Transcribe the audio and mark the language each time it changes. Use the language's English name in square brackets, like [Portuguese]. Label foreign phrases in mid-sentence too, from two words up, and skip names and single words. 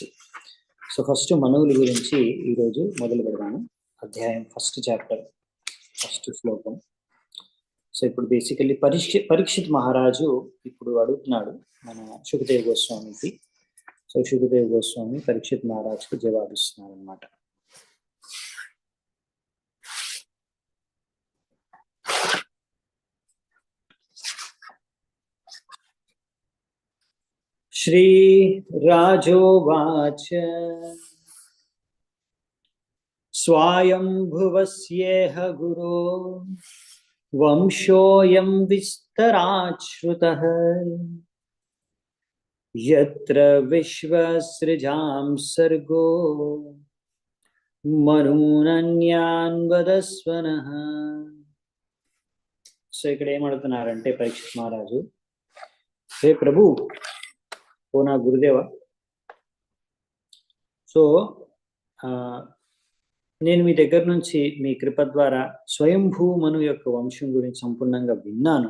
[Telugu] సో ఫస్ట్ మనువుల గురించి ఈరోజు మొదలు పెడదాము. అధ్యాయం [English] first chapter first [Telugu] శ్లోకం. సో ఇప్పుడు బేసికల్లీ పరీక్షిత్ మహారాజు ఇప్పుడు అడుగుతున్నాడు మన శుకదేవ్ గోస్వామికి. సో శుకదేవ్ గోస్వామి పరీక్షిత్ మహారాజుకు జవాబిస్తున్నారు అన్నమాట. [Sanskrit] श्री राजोवाच स्वायंभुवस्येह गुरो वंशोऽयं विस्तरात् श्रुतः यत्र विश्वसृजां सर्गो మనూనన్యాన్ వదస్వనః. [Telugu] సో ఇక్కడ ఏమడుగుతున్నారంటే పరీక్షిత్ మహారాజు, హే ప్రభు, ఓ నా గురుదేవ, సో నేను మీ దగ్గర నుంచి మీ కృప ద్వారా స్వయంభూ మను యొక్క వంశం గురించి సంపూర్ణంగా విన్నాను.